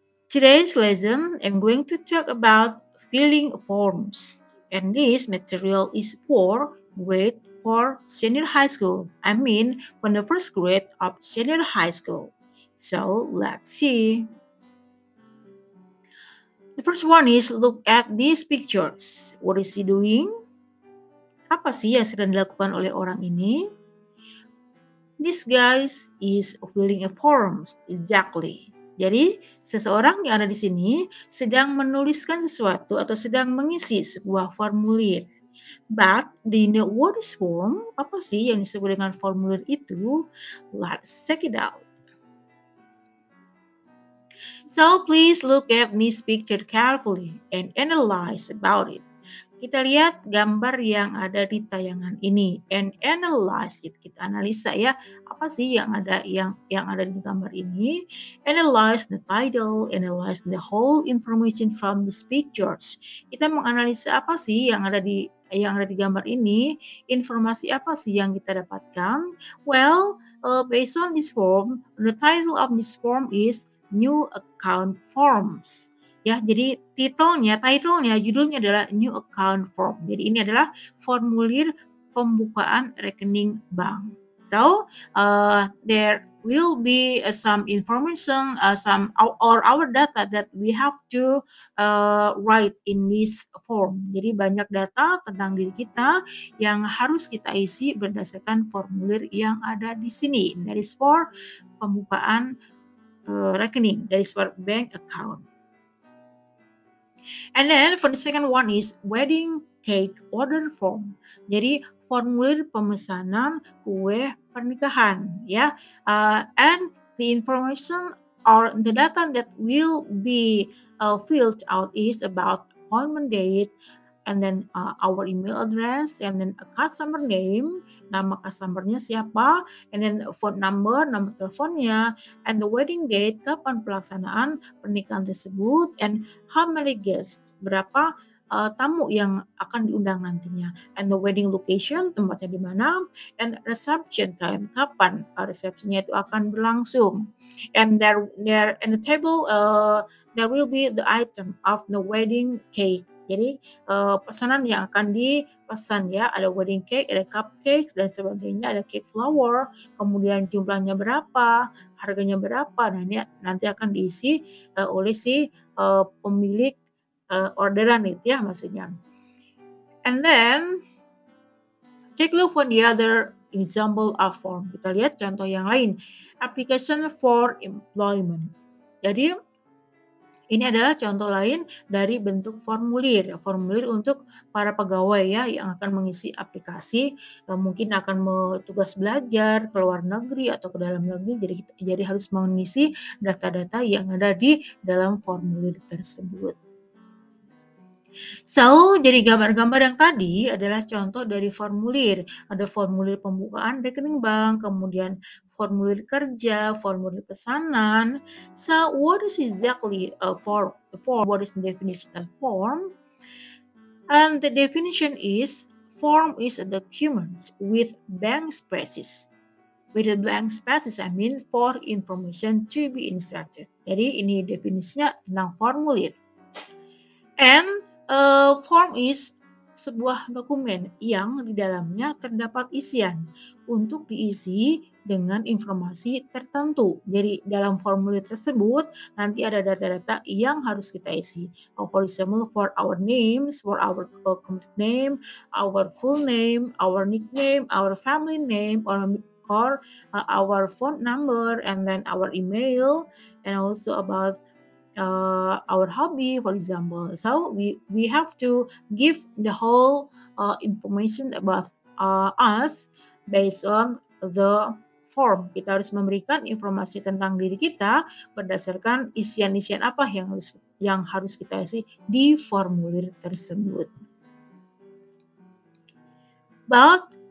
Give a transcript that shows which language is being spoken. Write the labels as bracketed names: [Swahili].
[English] Today's lesson I'm going to talk about filling forms, and this material is for grade 4 senior high school. I mean from the first grade of senior high school. So let's see. The first one is look at these pictures. What is he doing? [Indonesian] Apa sih yang sedang dilakukan oleh orang ini? [English] This guy is filling a form. Exactly. [Indonesian] Jadi, seseorang yang ada di sini sedang menuliskan sesuatu atau sedang mengisi sebuah formulir. [English] But, do you know what is form? [Indonesian] Apa sih yang disebut dengan formulir itu? [English] Let's check it out. So please look at this picture carefully and analyze about it. [Indonesian] Kita lihat gambar yang ada di tayangan ini [English] and analyze it. [Indonesian] Kita analisa ya, apa sih yang ada di gambar ini? [English] Analyze the title, analyze the whole information from these pictures. [Indonesian] Kita menganalisa apa sih yang ada di gambar ini, informasi apa sih yang kita dapatkan? [English] Well, based on this form, the title of this form is New Account Forms. [Indonesian] Ya, jadi judulnya adalah New Account Form. Jadi ini adalah formulir pembukaan rekening bank. [English] So, there will be some information, our data that we have to write in this form. [Indonesian] Jadi banyak data tentang diri kita yang harus kita isi berdasarkan formulir yang ada di sini. [English] That is for [Indonesian] pembukaan rekening. [English] That is for bank account. And then for the second one is wedding cake order form. [Indonesian] Jadi formulir pemesanan kue pernikahan ya. [English] And the information or the data that will be filled out is about appointment date, and then our email address, and then a customer name, [Indonesian] nama customernya siapa, [English] and then phone number, [Indonesian] nomor teleponnya, [English] and the wedding date, [Indonesian] kapan pelaksanaan pernikahan tersebut, [English] and how many guests, [Indonesian] berapa tamu yang akan diundang nantinya, [English] and the wedding location, [Indonesian] tempatnya di mana, [English] and reception time, [Indonesian] kapan resepsinya itu akan berlangsung. [English] And there in the table there will be the item of the wedding cake. [Indonesian] Jadi pesanan yang akan dipesan ya, ada wedding cake, ada cupcakes dan sebagainya, ada cake flower, kemudian jumlahnya berapa, harganya berapa. Nah, ini nanti akan diisi oleh si pemilik orderan itu ya maksudnya. [English] And then take a look for the other example of form. [Indonesian] Kita lihat contoh yang lain. [English] Application for employment. [Indonesian] Jadi ini adalah contoh lain dari bentuk formulir untuk para pegawai ya yang akan mengisi aplikasi, mungkin akan tugas belajar ke luar negeri atau ke dalam negeri, jadi harus mengisi data-data yang ada di dalam formulir tersebut. So, jadi gambar-gambar yang tadi adalah contoh dari formulir. Ada formulir pembukaan rekening bank, kemudian formulir kerja, formulir pesanan. [English] So, what is exactly a form? What is the definition of form? And the definition is, form is a document with blank spaces. With the blank spaces, I mean for information to be inserted. [Indonesian] Jadi ini definisinya tentang formulir. [English] And form is [Indonesian] sebuah dokumen yang di dalamnya terdapat isian untuk diisi dengan informasi tertentu. Jadi dalam formulir tersebut nanti ada data-data yang harus kita isi. [English] For example, for our names, for our complete name, our full name, our nickname, our family name, or our phone number, and then our email, and also about our hobby, for example. So we have to give the whole information about us based on the form. [Indonesian] Kita harus memberikan informasi tentang diri kita berdasarkan isian-isian apa yang harus kita isi di formulir tersebut. But